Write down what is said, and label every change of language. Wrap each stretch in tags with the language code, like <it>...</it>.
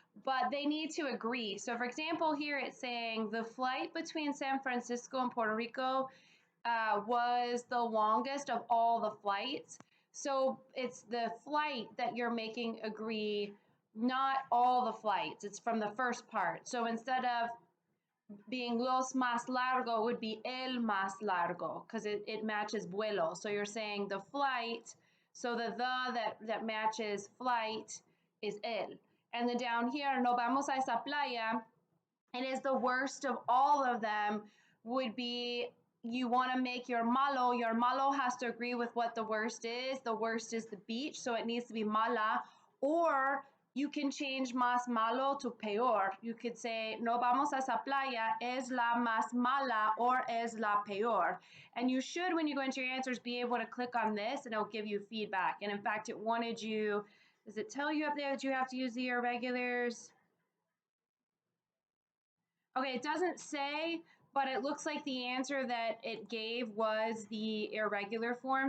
<en>But they need to agree. So for example, here it's saying the flight between San Francisco and Puerto Rico was the longest of all the flights. So it's the flight that you're making agree, not all the flights. It's from the first part. So instead of being</en> <es>los más largo,</es> <en>it would be</en> <es>el más largo</es> <en>because it matches vuelo. So you're saying the flight. So the that matches flight is el. And then down here,</en> <es>no vamos a esa playa.</es> <en>It is the worst of all of them would be you want to make your malo. Your malo has to agree with what the worst is. The worst is the beach, so it needs to be mala. Or you can change</en> <es>más malo</es> <en>to peor. You could say,</en> <es>no vamos a esa playa, es la más mala or es la peor.</es> <en>And you should, when you go into your answers, be able to click on this and it'll give you feedback. And in fact, it wanted you, does it tell you up there that you have to use the irregulars? Okay, it doesn't say, but it looks like the answer that it gave was the irregular form.</en>